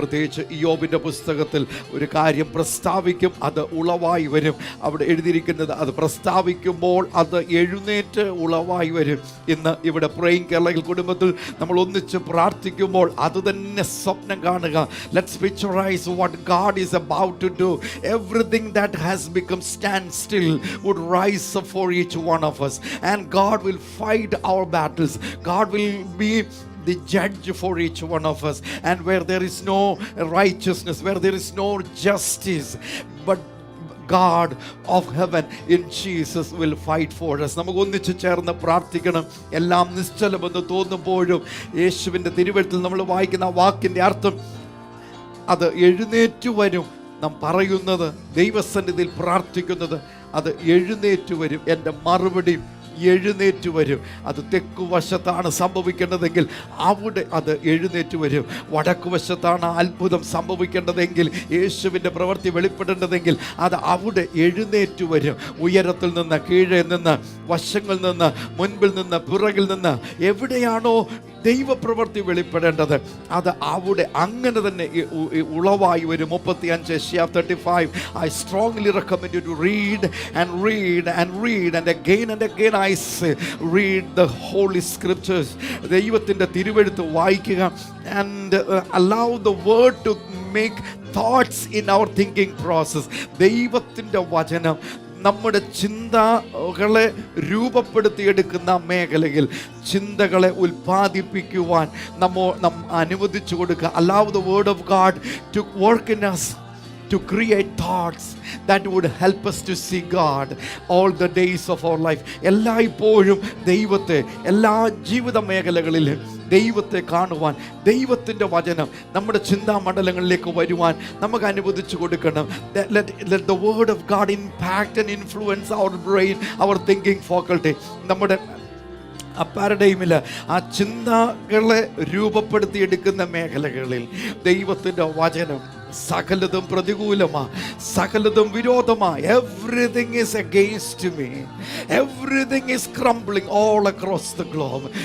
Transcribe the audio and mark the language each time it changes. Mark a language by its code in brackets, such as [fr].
[ml] പ്രത്യേകിച്ച് ഇയ്യോബിൻ്റെ പുസ്തകത്തിൽ ഒരു കാര്യം പ്രസ്താവിക്കും, അത് ഉളവായി വരും. അവിടെ എഴുതിയിരിക്കുന്നത് അത് പ്രസ്താവിക്കുമ്പോൾ അത് എഴുന്നേറ്റ് ഉളവായി വരും. ഇന്ന് ഇവിടെ പ്രേയിങ് കേരള കുടുംബത്തിൽ നമ്മൾ ഒന്നിച്ച് പ്രാർത്ഥിക്കുമ്പോൾ അത് തന്നെ സ്വപ്നം കാണുക. [en] Let's picturise what God is about to do. Everything that has become standstill would rise up for each one of us, and God will fight our battles. God will be the judge for each one of us, and where there is no righteousness, where there is no justice, but God of heaven in Jesus will fight for us. [ml] നമുക്ക് ഒന്നിച്ച് ചേർന്ന് പ്രാർത്ഥിക്കണം. എല്ലാം നിശ്ചലമെന്ന് തോന്നുമ്പോഴും യേശുവിൻ്റെ തിരുവെഴുത്തിൽ നമ്മൾ വായിക്കുന്ന വാക്കിൻ്റെ അർത്ഥം അത് എഴുന്നേറ്റു വരും. നാം പറയുന്നത്, ദൈവസന്നിധിയിൽ പ്രാർത്ഥിക്കുന്നത്, അത് എഴുന്നേറ്റു വരും. എൻ്റെ മറുപടി എഴുന്നേറ്റ് വരും. അത് തെക്കുവശത്താണ് സംഭവിക്കേണ്ടതെങ്കിൽ അവിടെ അത് എഴുന്നേറ്റ് വരും. വടക്കുവശത്താണ് അത്ഭുതം സംഭവിക്കേണ്ടതെങ്കിൽ, യേശുവിൻ്റെ പ്രവൃത്തി വെളിപ്പെടേണ്ടതെങ്കിൽ അത് അവിടെ എഴുന്നേറ്റ് വരും. ഉയരത്തിൽ നിന്ന്, കീഴേ നിന്ന്, വശങ്ങളിൽ നിന്ന്, മുൻപിൽ നിന്ന്, പിറകിൽ നിന്ന്, എവിടെയാണോ ദൈവപ്രവൃത്തി വെളിപ്പെടേണ്ടത് അത് അവിടെ അങ്ങനെ തന്നെ ഉളവായി വരും. [en] 35 I strongly recommend you to read and again I say, read the holy scriptures. [ml] ദൈവത്തിൻ്റെ തിരുവെഴുത്ത് വായിക്കുക. [en] And allow the word to make thoughts in our thinking process. [ml] ദൈവത്തിൻ്റെ വചനം നമ്മുടെ ചിന്തകളെ രൂപപ്പെടുത്തിയെടുക്കുന്ന മേഖലയിൽ ചിന്തകളെ ഉൽപ്പാദിപ്പിക്കുവാൻ നാം അനുവദിച്ചു കൊടുക്കുക. [en] Allow the word of God to work in us, to create thoughts that would help us to see God all the days of our life. [ml] എല്ലായ്പ്പോഴും ദൈവത്തെ, എല്ലാ ജീവിത മേഖലകളിലും ദൈവത്തെ കാണുവാൻ, ദൈവത്തിൻ്റെ വചനം നമ്മുടെ ചിന്താമണ്ഡലങ്ങളിലേക്ക് വരുവാൻ നമുക്ക് അനുവദിച്ചു കൊടുക്കണം. [en] Let the word of God impact and influence our brain, our thinking faculty. [ml] നമ്മുടെ ആ പാരഡൈമിൽ ആ ചിന്തകളെ രൂപപ്പെടുത്തിയെടുക്കുന്ന മേഖലകളിൽ ദൈവത്തിൻ്റെ വചനം സകലതും പ്രതികൂലമാ, സകലതും വിരോധമാ. [en] Everything is against me. Everything is crumbling all across the globe.